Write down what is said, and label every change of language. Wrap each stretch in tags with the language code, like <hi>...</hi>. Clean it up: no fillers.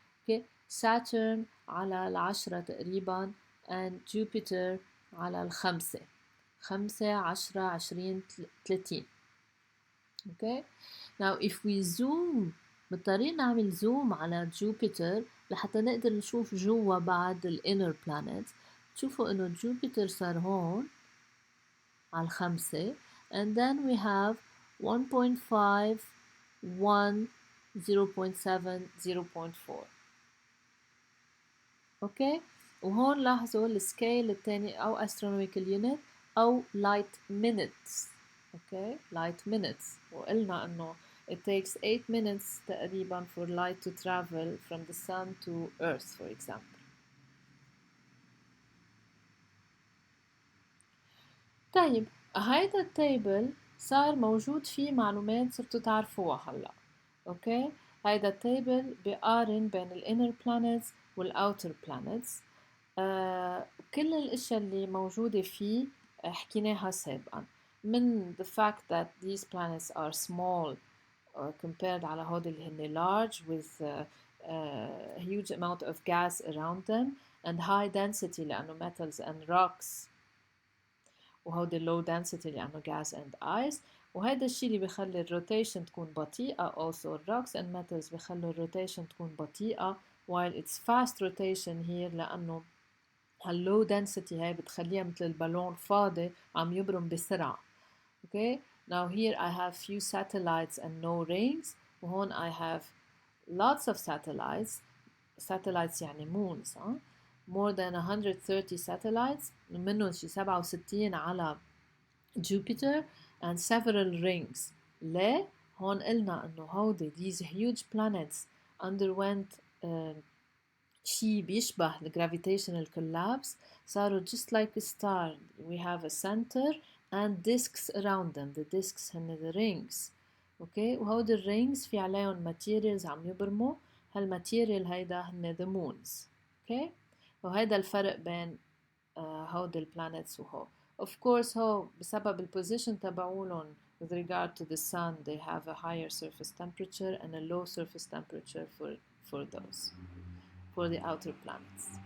<ar>اوكي، ساترن على 10 تقريبا and جوبيتر على 5 10 20 30.</ar> <en>okay. now if we zoom</en> <ar>مضطرين نعمل زوم على جوبيتر لحتى نقدر نشوف جوا بعد الانر بلانيتس. تشوفوا انه جوبيتر صار هون على 5</ar> <en>and then we have</en> <ar>1.5 1 0.7 0.4. اوكي، وهون لاحظوا السكيل الثاني او astronomical unit او light minutes.</ar> <en>okay light minutes،</en> <ar>وقلنا انه</ar> <en>it takes 8 minutes تقريبا for light to travel from the sun to earth for example.</en> <ar>طيب هيدا التيبل صار موجود فيه معلومات صرتوا تعرفوها هلا. اوكي، هيدا التيبل بقارن بين الانر planets والاوتر planets. كل الاشياء اللي موجودة فيه حكيناها سابقا،</ar> <en>من the fact that these planets are small compared</en> <ar>على هود اللي هن</ar> <en>large with a huge amount of gas around them and high density لأنه metals and rocks، وهودي low density لأنه gas and ice.</en> <ar>وهذا الشيء اللي بيخلي الروتيشن تكون بطيئة also rocks and metals بيخلوا الروتيشن تكون بطيئة</ar> <en>while it's fast rotation here</en> <ar>لأنه هاللو density هاي بتخليها مثل البالون فاضي عم يبرم بسرعة.</ar> <en>Okay, now here I have few satellites and no rings، وهون I have lots of satellites. Satellites يعني moons، more than 130 satellites، منهم شي 67 على Jupiter and several rings.</en> <ar>ليه؟ هون قلنا انه هودي</ar> <en>these huge planets underwent</en> <ar>شي بيشبه</ar> <en>the gravitational collapse، صاروا just like a star. We have a center and disks around them. The disks هن the rings.</en> <ar>اوكي، وهودي الرينجز في عليهم materials عم يبرموا، هالماتيريال هيدا هن the moons. اوكي، وهيدا الفرق بين هودي البلانيتس وهو.</ar> <en>Of course</en> <ar>هو بسبب البوزيشن تبعولن</ar> <en>with regard to the sun they have a higher surface temperature and a low surface temperature for those, for the outer planets.</en>